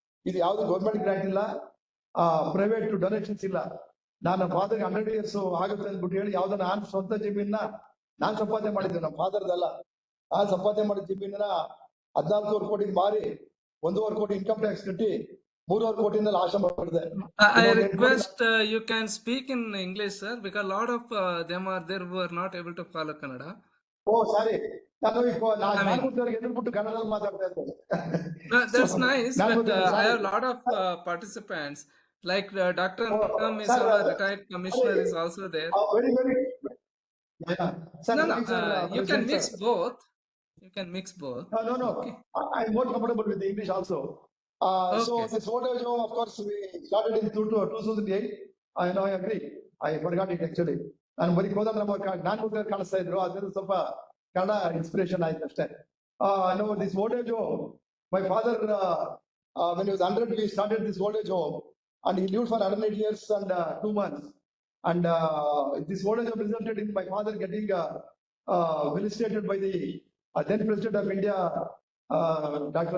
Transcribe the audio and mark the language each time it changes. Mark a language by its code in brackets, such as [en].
[kn] ಇದು ಯಾವ್ದು government grant ಇಲ್ಲ, ಪ್ರೈವೇಟ್ ಡೊನೇಷನ್ಸ್ ಇಲ್ಲ. ನಾನು ಫಾದರ್ಗೆ [en] 100 years [kn] ಆಗುತ್ತೆ ಅಂದ್ಬಿಟ್ಟು ಹೇಳಿ ಯಾವ್ದೋ ನಾನು ಸ್ವಂತ ಜಮೀನ ನಾನ್ ಸಂಪಾದನೆ ಮಾಡಿದ್ದೆ, ನಮ್ಮ ಫಾದರ್ದಲ್ಲ. ನಾನ್ ಸಂಪಾದನೆ ಮಾಡಿದ ಜಮೀನ 14 ಕೋಟಿ ಮಾರಿ 1.5 ಕೋಟಿ ಇನ್ಕಮ್ ಟ್ಯಾಕ್ಸ್ ಕಟ್ಟಿ 3.5 ಕೋಟಿನಲ್ಲಿ ಆಶ್ರಮ ಮಾಡಿದೆ. [en] I request you can speak in English, sir, because a lot of them are there who are not able to follow Kannada. Oh, sorry. [kn] ನಾನು ಎದುರ್ಬಿಟ್ಟು ಕನ್ನಡದಲ್ಲಿ ಮಾತಾಡ್ತಾ ಇದ್ದೆ. [en] That's nice, but I have a lot of participants. Like Dr. Ram is our retired commissioner is also there. Very, very. Yeah. Sir, No, you can mix both. You can mix both. No. Okay. I'm more comfortable with the English also. Okay. So this old age home, of course, we started in 2008. I agree. I forgot it actually. [kn] ನಾನು ಬರೀ ಕೋದಂಡರಾಮ್ ನಾನು ಕಾಣಿಸ್ತಾ ಇದ್ರು, ಅದರಿಂದ ಸ್ವಲ್ಪ Kannada inspiration ಆಯ್ತು ಅಷ್ಟೇ. [en] No, this old age home, my father, when he was 100, we started this old age home, and he lived for 108 years and 2 months. And this old age home resulted in my father getting felicitated by the then President of India, Dr.